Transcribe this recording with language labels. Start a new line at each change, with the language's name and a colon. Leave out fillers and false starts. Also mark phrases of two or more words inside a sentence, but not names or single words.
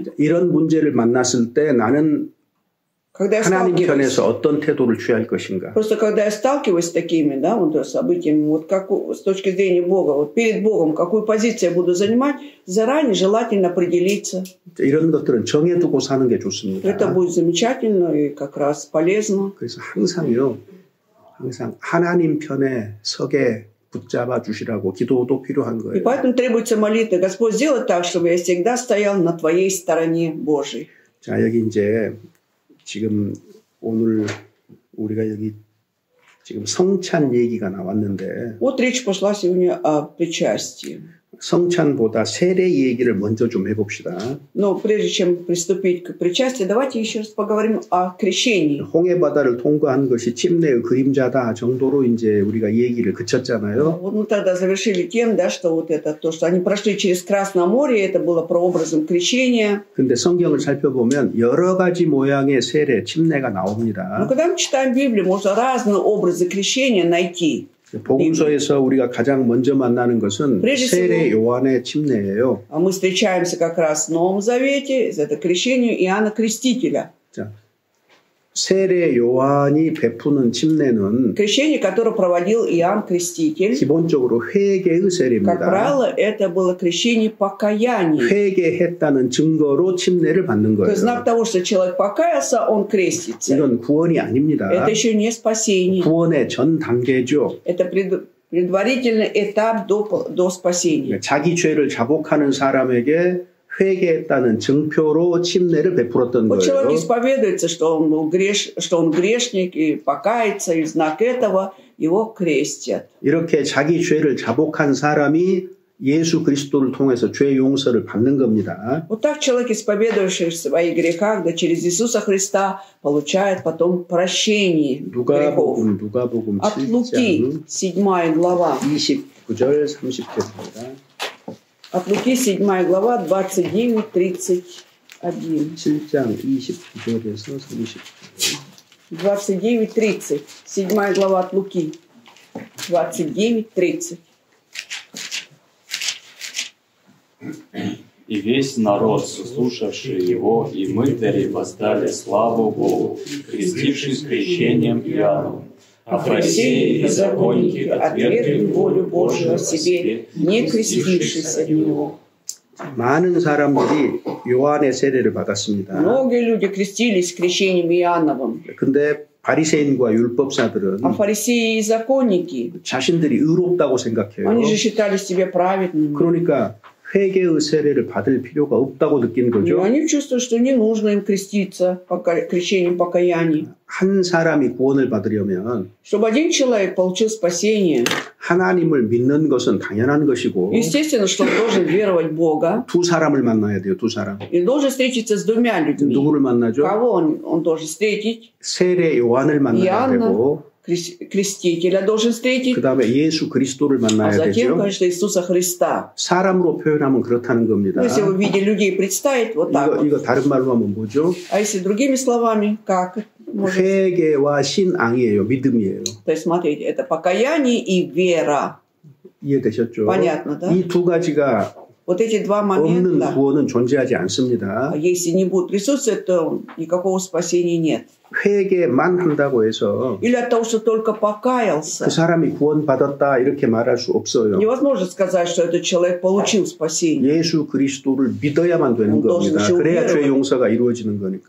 Korean: 이런 문제를 만났을 때 나는 하나님 편에서 어떤 태도를 취할 것인가.
Russian: Просто когда я сталкиваюсь с такими, да, вот событиями, вот как с точки зрения Бога, вот перед Богом, какую позицию я буду занимать, заранее желательно определиться.
Korean: 이런 것들은 정해두고 사는 게 좋습니다.
Russian: Это будет замечательно и как раз полезно.
Korean: 그래서 항상 하나님 편에 서게 붙잡아 주시라고 기도도 필요한 거예요.
Russian: И поэтому требуется молитва. Господь, сделай так, чтобы я всегда стоял на твоей стороне Божьей.
Korean: 자, 여기 이제 지금 오늘 우리가 여기 지금 성찬 얘기가 나왔는데.
Russian: Вот речь пошла сегодня о причастии.
Korean: 성찬보다 세례 얘기를 먼저 좀 해봅시다.
Russian: Но прежде чем приступить к причастию, давайте еще раз поговорим о крещении.
Korean: 홍해 바다를 통과한 것이 침례의 그림자다 정도로 이제 우리가 얘기를 그쳤잖아요.
Russian: Вот мы тогда завершили тем, да, что вот это то, что они прошли через Красное море, это было прообразом крещения.
Korean: 근데 성경을 살펴보면 여러 가지 모양의 세례, 침례가 나옵니다.
Russian: Но когда мы читаем Библию, можно разные образы крещения найти.
Korean: 복음서에서 우리가 가장 먼저 만나는 것은 세례 요한의 침례예요.
Russian: Мы встречаемся как раз в Новом Завете, это крещение Иоанна Крестителя.
Korean: 자, 세례 요한이 베푸는 침례는
Russian: крещение, которое проводил Иоанн Креститель,
Korean: 기본적으로 회개의 세례입니다.
Russian: Как правило, это было крещение покаяния.
Korean: 회개했다는 증거로 침례를 받는 거예요.
Russian: То есть знак того, что человек покаялся, он крестится.
Korean: 이건 구원이 아닙니다.
Russian: Это еще не спасение.
Korean: 구원의 전 단계죠.
Russian: Это предварительный этап до спасения.
Korean: 자기 죄를 자복하는 사람에게 회개했다는 증표로 침례를 베풀었던 거예요.
Russian: Человек исповедуется, что он грешник и покается, и в знак этого его крестят.
Korean: 이렇게 자기 죄를 자복한 사람이 예수 그리스도를 통해서 죄 용서를 받는 겁니다.
Russian: Вот так человек, исповедующий в своих грехах, да через Иисуса Христа, получает потом прощение грехов.
Korean: 누가복음
Russian: От Луки, 7 глава.
Korean: 29절 30절입니다.
Russian: От Луки, 7 глава, 29-31.
Korean: 7장 29절에서 30절.
Russian: 29-30. 7 глава от Луки. 29-30. И весь народ, слушавший его, и мытари воздали славу Богу, крестившись крещением Иоанновым. А фарисеи и законники отвергли волю Божию о себе, не крестившись от него.
Korean: 많은 사람들이 요한의 세례를 받았습니다.
Russian: Многие люди крестились крещением Иоанновым.
Korean: 근데 바리새인과 율법사들은
Russian: А фарисеи и законники,
Korean: 자신들이 의롭다고 생각해요.
Russian: они же считали себя праведными.
Korean: 그러니까 회개의 세례를 받을 필요가 없다고 느낀 거죠.
Russian: Они чувствуют, что не нужно им креститься крещением покаяния.
Korean: 한 사람이 구원을 받으려면
Russian: Чтобы один человек получил спасение,
Korean: 하나님을 믿는 것은 당연한 것이고
Russian: естественно, что он должен веровать в Бога.
Korean: 두 사람을 만나야 돼요. 두 사람.
Russian: И должен встретиться с двумя людьми.
Korean: 누구를 만나죠?
Russian: Кого он должен встретить?
Korean: 세례 요한을 만나야 되고
Russian: крестителя должен встретить.
Korean: 그다음에 예수 그리스도를 만나야
Russian: а затем,
Korean: 되죠.
Russian: конечно, Иисуса Христа.
Korean: 사람으로 표현하면 그렇다는 겁니다.
Russian: Если вы в виде людей представить, вот так.
Korean: 이거 다른 말로 하면 뭐죠?
Russian: А если другими словами, как?
Korean: 회개와 신앙이에요. 믿음이에요.
Russian: То есть, смотрите, это покаяние и вера.
Korean: 이해되셨죠?
Russian: Понятно, да?
Korean: 이 두 가지가
Russian: Вот эти два
Korean: 없는
Russian: момента,
Korean: 구원은 존재하지 않습니다.
Russian: если не будут присутствовать, то никакого спасения нет.
Korean: 회개만 한다고 해서
Russian: Или от того, что только покаялся.
Korean: 그 사람이 구원받았다 이렇게 말할 수 없어요.
Russian: Невозможно сказать, что этот человек получил спасение.
Korean: 예수 그리스도를 믿어야만 되는 겁니다. 그래야 죄 용서가 이루어지는 거니까요.